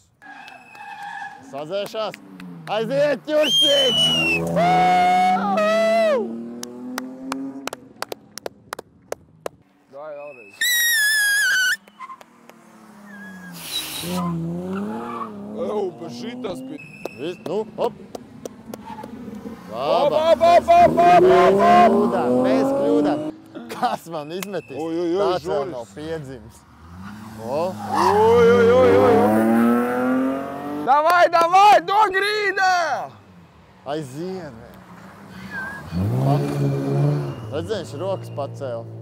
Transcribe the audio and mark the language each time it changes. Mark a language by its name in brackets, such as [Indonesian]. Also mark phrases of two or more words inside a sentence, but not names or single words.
[Latvian] Sazēšās! Aiziet, ķuršķīts! Dāj vēlreiz. Bet šitas bija... Viss, nu, hop! Op, Labā! op, op, op, op, op, op! Mēs kļūdām! Kas man izmetīs? Oj, oj, oj, Tāds vēl Žoris. nav piedzimis. O! Oj, oj, oj, oj! [Russian] Давай, давай, [Latvian] do grīdā! Aiziet, vēl! Redz, viņš rokas pacēla.